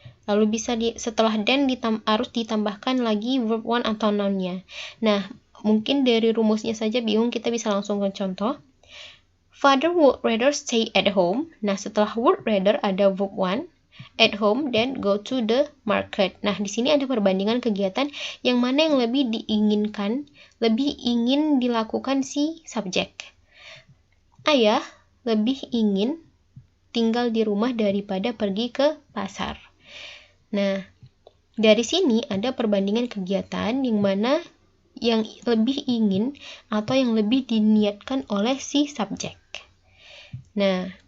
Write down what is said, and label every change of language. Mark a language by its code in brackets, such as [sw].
[id] Lalu bisa setelah dan harus ditambahkan lagi verb one atau noun-nya. Nah, mungkin dari rumusnya saja bingung, kita bisa langsung ke contoh. [en] Father would rather stay at home. [id] Nah, setelah [en] would rather ada verb one, at home, then go to the market. [id] Nah, di sini ada perbandingan kegiatan yang mana yang lebih diinginkan, lebih ingin dilakukan si subjek. Ayah lebih ingin tinggal di rumah daripada pergi ke pasar. Nah, dari sini ada perbandingan kegiatan yang mana yang lebih ingin atau yang lebih diniatkan oleh si subjek. Nah,